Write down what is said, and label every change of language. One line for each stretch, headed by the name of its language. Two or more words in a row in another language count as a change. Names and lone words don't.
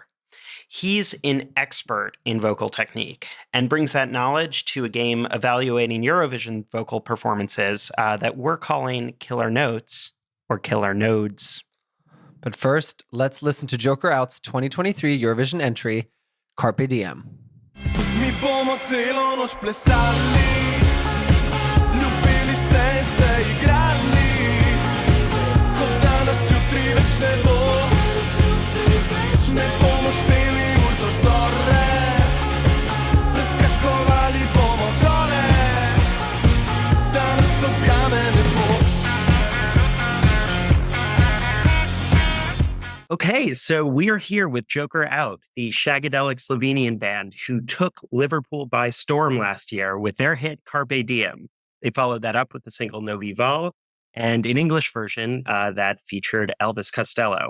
English: He's an expert in vocal technique and brings that knowledge to a game evaluating Eurovision vocal performances that we're calling Killer Notes or Killer Nodes. But first, let's listen to Joker Out's 2023 Eurovision entry, Carpe Diem.
Slovenian: Mi bomo celo noč plesali, ljubili se igrali, kot da nas jutri več ne bo, ne bomo šteli ur do zore, preskakovali bomo dole, da nas objame ne bo.
English: Okay, so we are here with Joker Out, the shagadelic Slovenian band who took Liverpool by storm last year with their hit Carpe Diem. They followed that up with the single Novi Val and an English version that featured Elvis Costello.